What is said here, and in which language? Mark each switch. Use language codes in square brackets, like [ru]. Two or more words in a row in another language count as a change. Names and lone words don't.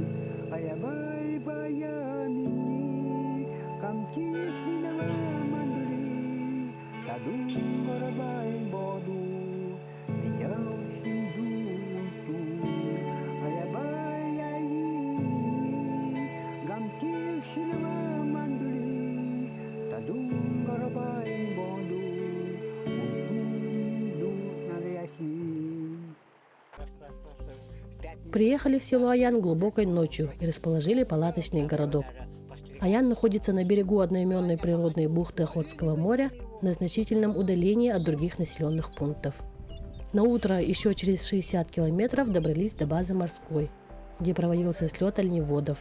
[eve] Аябай бая мини, гамтиш минава мандули, тадун горобай боду, бияу шинду. Аябай ай мини, гамтиш минава мандули, тадун горобай боду, бинду навяси. [ru] Приехали в село Аян глубокой ночью и расположили палаточный городок. Аян находится на берегу одноименной природной бухты Охотского моря на значительном удалении от других населенных пунктов. На утро еще через 60 километров добрались до базы морской, где проводился слет оленеводов.